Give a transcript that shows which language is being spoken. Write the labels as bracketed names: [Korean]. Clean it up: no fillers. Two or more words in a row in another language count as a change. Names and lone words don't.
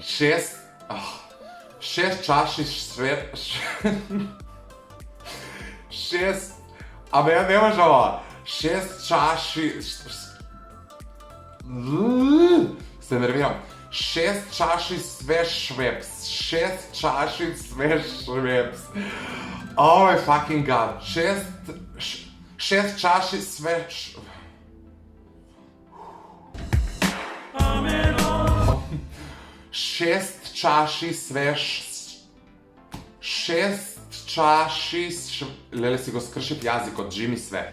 [Macedonian] 6 чаши све 6 Абе, ја не можам ова. 6 чаши... Се нервирам. 6 чаши све швепс. 6 чаши све швепс. [English] Oh my fucking god. [Macedonian] 6 чаши све... 6 чаши све... 6 чаши... Леле си го скршив јазикот, джими све.